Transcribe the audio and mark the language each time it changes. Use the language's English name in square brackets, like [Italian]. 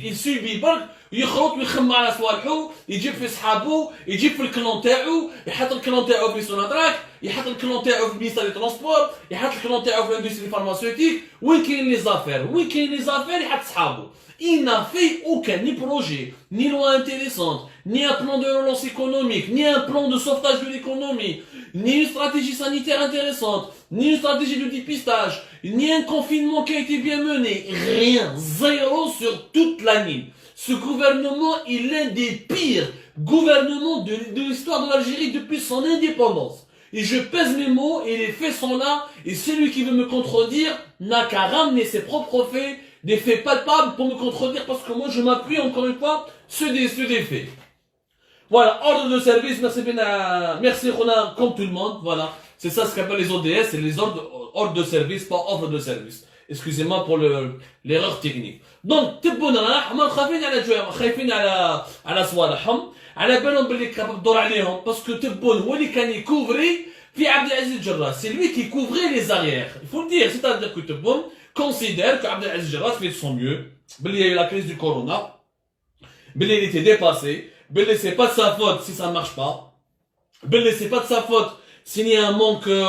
[French] Il subit [Arabic] برك يخرط ويخم على صوالحو يجيب في صحابو يجيب في الكلون تاعو يحط الكلون تاعو في سوناتراك يحط الكلون تاعو في المينستير دي ترونسبور يحط الكلون تاعو في الاندستري فارماسيوتيك وين كاين لي زافير يحط صحابو. [French] Il n'a fait aucun ni projet, ni loi intéressante, ni un plan de relance économique, ni un plan de sauvetage de l'économie, ni une stratégie sanitaire intéressante, ni une stratégie de dépistage, ni un confinement qui a été bien mené. Rien, zéro sur toute la ligne. Ce gouvernement est l'un des pires gouvernements de l'histoire de l'Algérie depuis son indépendance. Et je pèse mes mots et les faits sont là. Et celui qui veut me contredire n'a qu'à ramener ses propres faits, des faits palpables pour me contredire parce que moi je m'appuie encore une fois sur des faits. Voilà, ordre de service, merci Rona, comme tout le monde, voilà. C'est ça ce qu'appellent les ODS, c'est les ordres de service, pas ordre de service. Excusez-moi pour l'erreur technique. Donc, [Arabic] تبون راح خايفين على جوع خايفين على صوالحهم على بالهم باللي كان الدور عليهم باسكو تبون هو اللي كان يكوفري في عبد العزيز جراد [French] c'est lui qui couvrait les arrières il faut le dire c'est-à-dire que تبون considère que عبد العزيز جراد fait de son mieux [Arabic] باللي [French] il y a eu la crise du corona باللي il était dépassé باللي c'est pas de sa faute si ça marche pas باللي c'est pas de sa faute s'il y a un manque